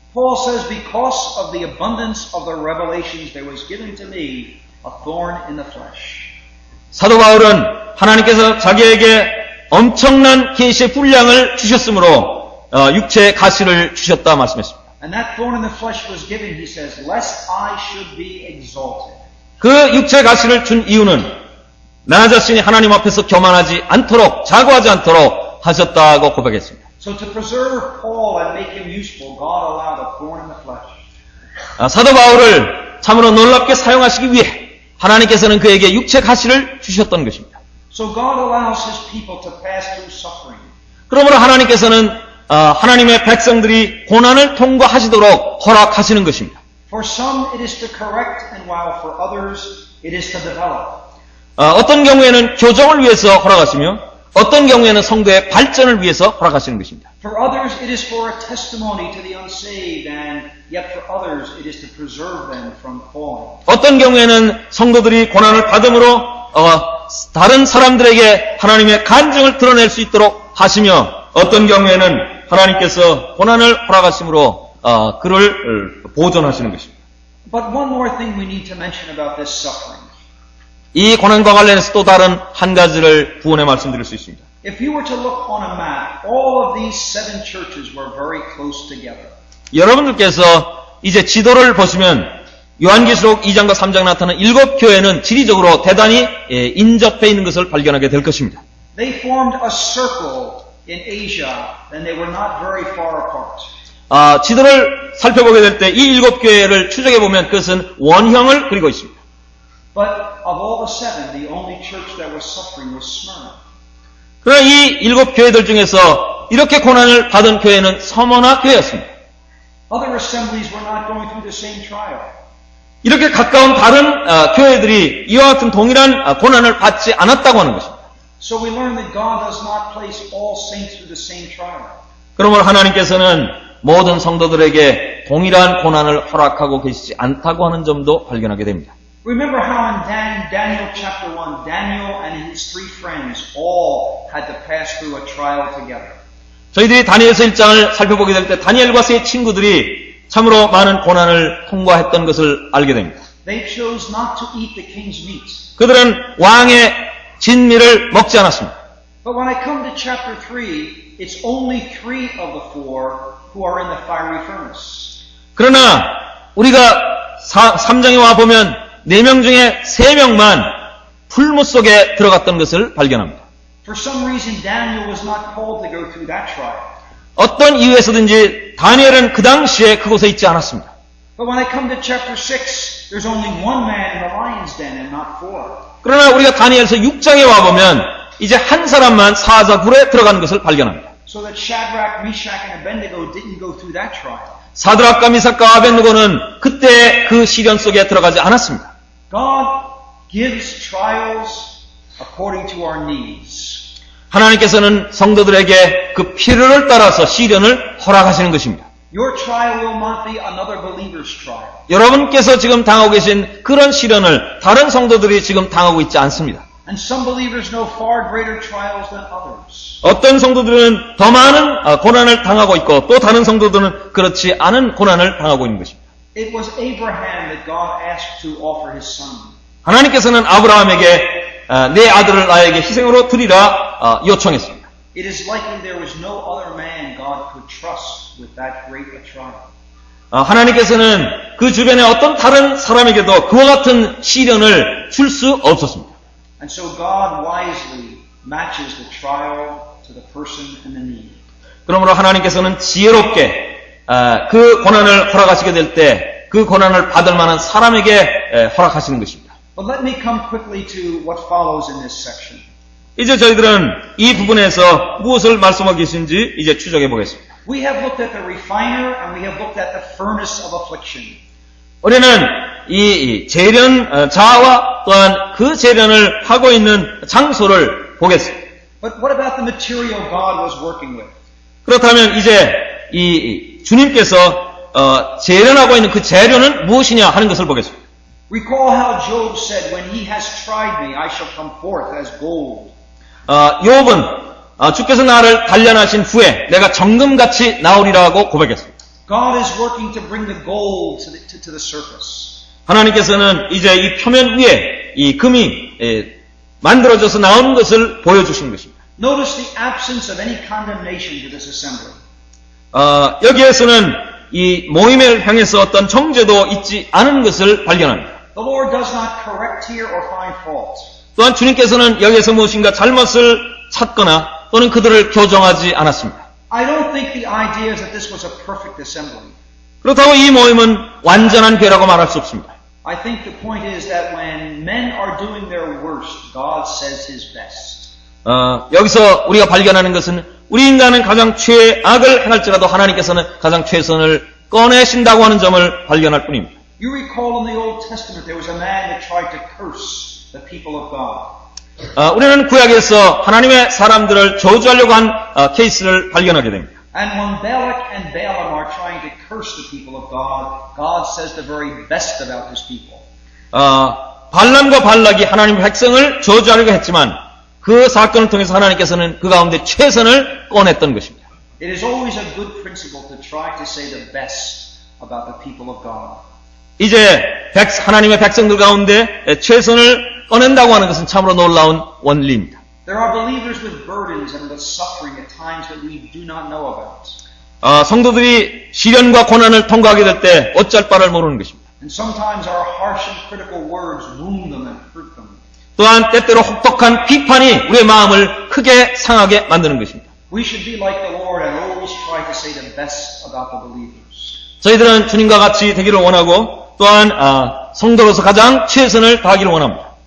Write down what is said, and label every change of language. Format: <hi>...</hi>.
<en>Paul says, because of the abundance of the revelations there was given to me a thorn in the flesh.</en> <ko>사도 바울은 하나님께서 자기에게 엄청난 계시의 분량을 주셨으므로 육체의 가시를 주셨다 말씀했습니다.</ko> <en>And that thorn in the flesh was given, he says, lest I should be exalted.</en> <ko>그 육체의 가시를 준 이유는 나 자신이 하나님 앞에서 교만하지 않도록 자고하지 않도록 하셨다고 고백했습니다.</ko> <en>So to preserve Paul and make him useful, God allowed a thorn in the flesh.</en> <ko>사도 바울을 참으로 놀랍게 사용하시기 위해 하나님께서는 그에게 육체 가시를 주셨던 것입니다.</ko> <en>So God allows his people to pass through suffering.</en> <ko>그러므로 하나님께서는 하나님의 백성들이 고난을 통과하시도록 허락하시는 것입니다.</ko> <en>For some it is to correct, and while for others it is to develop.</en> <ko>어떤 경우에는 교정을 위해서 허락하시며 어떤 경우에는 성도의 발전을 위해서 허락하시는 것입니다.</ko> <en>For others it is for a testimony to the unsaved, and yet for others it is to preserve them from falling.</en> <ko>어떤 경우에는 성도들이 고난을 받음으로 다른 사람들에게 하나님의 간증을 드러낼 수 있도록 하시며 어떤 경우에는 하나님께서 고난을 허락하심으로 그를 보존하시는 것입니다.</ko> <en>But one more thing we need to mention about this suffering.</en> <ko>이 고난과 관련해서 또 다른 한 가지를 부언해 말씀드릴 수 있습니다.</ko> <en>If you were to look on a map, all of these 7 churches were very close together.</en> <ko>여러분들께서 이제 지도를 보시면 요한계시록 2장과 3장 나타나는 7 교회는 지리적으로 대단히 인접해 있는 것을 발견하게 될 것입니다.</ko> <en>They formed a circle in Asia, and they were not very far apart.</en> <ko>지도를 살펴보게 될 때 이 7 교회를 추적해 보면 그것은 원형을 그리고 있습니다.</ko> <en>But of all the 7, the only church that was suffering was Smyrna.</en> <ko>그러나 이 7 교회들 중에서 이렇게 고난을 받은 교회는 서머나 교회였습니다.</ko> <en>Other assemblies were not going through the same trial.</en> <ko>이렇게 가까운 다른 교회들이 이와 같은 동일한 고난을 받지 않았다고 하는 것입니다.</ko> <en>So we learn that God does not place all saints through the same trial.</en> <ko>그러므로 하나님께서는 모든 성도들에게 동일한 고난을 허락하고 계시지 않다고 하는 점도 발견하게 됩니다.</ko> <en>Remember how in Daniel chapter 1, Daniel and his 3 friends all had to pass through a trial together.</en> <ko>저희들이 다니엘서 1장을 살펴보게 될 때 다니엘과 세 친구들이 참으로 많은 고난을 통과했던 것을 알게 됩니다.</ko> <en>They chose not to eat the king's meat.</en> <ko>그들은 왕의 진미를 먹지 않았습니다.</ko> <en>But when I come to chapter 3, it's only 3 of the 4 who are in the fiery furnace.</en> <ko>그러나 우리가 3장에 와 보면 4명 중에 3명만 풀무 속에 들어갔던 것을 발견합니다.</ko> <en>For some reason, Daniel was not called to go through that trial.</en> <ko>어떤 이유에서든지 다니엘은 그 당시에 그곳에 있지 않았습니다.</ko> <en>But when I come to chapter 6, there's only 1 man in the lion's den and not 4.</en> <ko>그러나 우리가 다니엘서 6장에 와보면 이제 한 사람만 사자굴에 들어가는 것을 발견합니다.</ko> <en>so that Shadrach, Meshach, and Abednego didn't go through that trial.</en> <ko>사드락과 미삭과 아벳느고는 그때 그 시련 속에 들어가지 않았습니다.</ko> <en>God gives trials according to our needs.</en> <ko>하나님께서는 성도들에게 그 필요를 따라서 시련을 허락하시는 것입니다.</ko> <en>Your trial will not be another believer's trial.</en> <ko>여러분께서 지금 당하고 계신 그런 시련을 다른 성도들이 지금 당하고 있지 않습니다.</ko> <en>And some believers know far greater trials than others.</en> <ko>어떤 성도들은 더 많은 고난을 당하고 있고 또 다른 성도들은 그렇지 않은 고난을 당하고 있는 것입니다.</ko> <en>It was Abraham that God asked to offer his son.</en> <ko>하나님께서는 아브라함에게 내 아들을 나에게 희생으로 드리라 요청했습니다.</ko> <en>It is likely there was no other man God could trust with that great a trial.</en> <ko>하나님께서는 그 주변에 어떤 다른 사람에게도 그와 같은 시련을 줄 수 없었습니다.</ko> <en>And so God wisely matches the trial to the person and the need.</en> <ko>그러므로 하나님께서는 지혜롭게 그 고난을 허락하시게 될 때 그 고난을 받을 만한 사람에게 허락하시는 것입니다.</ko> <en>But let me come quickly to what follows in this section.</en> <ko>이제 저희들은 이 부분에서 무엇을 말씀하고 계신지 이제 추적해 보겠습니다.</ko> <en>We have looked at the refiner and we have looked at the furnace of affliction.</en> <ko>우리는 이 재련자와 또한 그 재련을 하고 있는 장소를 보겠습니다.</ko> <en>But what about the material God was working with?</en> <ko>그렇다면 이제 이 주님께서 재련하고 있는 그 재료는 무엇이냐 하는 것을 보겠습니다.</ko> <en>Recall how Job said, when he has tried me, I shall come forth as gold.</en> <ko>욥은 주께서 나를 단련하신 후에 내가 정금같이 나오리라고 고백했습니다.</ko> <en>God is working to bring the gold to the surface.</en> <ko>하나님께서는 이제 이 표면 위에 이 금이 만들어져서 나오는 것을 보여주시는 것입니다.</ko> <en>Notice the absence of any condemnation to this assembly.</en> <ko>여기에서는 이 모임을 향해서 어떤 정죄도 있지 않은 것을 발견합니다.</ko> <en>The Lord does not correct here or find fault.</en> <ko>또한 주님께서는 여기에서 무엇인가 잘못을 찾거나 또는 그들을 교정하지 않았습니다.</ko> <en>I don't think the idea is that this was a perfect assembly.</en> <ko>그렇다고 이 모임은 완전한 교회라고 말할 수 없습니다.</ko> <en>I think the point is that when men are doing their worst, God says His best.</en> <ko>여기서 우리가 발견하는 것은 우리 인간은 가장 최악을 행할지라도 하나님께서는 가장 최선을 꺼내신다고 하는 점을 발견할 뿐입니다.</ko> <en>You recall in the Old Testament there was a man that tried to curse the people of God.</en> <ko>우리는 구약에서 하나님의 사람들을 저주하려고 한 케이스를 발견하게 됩니다.</ko> <en>And when Balak and Balaam are trying to curse the people of God, God says the very best about His people.</en> <ko>발람과 발락이 하나님의 백성을 저주하려고 했지만 그 사건을 통해서 하나님께서는 그 가운데 최선을 꺼냈던 것입니다.</ko> <en>It is always a good principle to try to say the best about the people of God.</en> <ko>이제 하나님의 백성들 가운데 최선을 꺼낸다고 하는 것은 참으로 놀라운 원리입니다.</ko> <en>There are believers with burdens and with suffering at times that we do not know about.</en> <ko>성도들이 시련과 고난을 통과하게 될 때 어쩔 바를 모르는 것입니다.</ko> <en>And sometimes our harsh and critical words wound them and hurt them.</en> <ko>또한 때때로 혹독한 비판이 우리의 마음을 크게 상하게 만드는 것입니다.</ko> <en>We should be like the Lord and always try to say the best about the believers.</en> <ko>저희들은 주님과 같이 되기를 원하고 또한 성도로서 가장 최선을 다하기를 원합니다.</ko>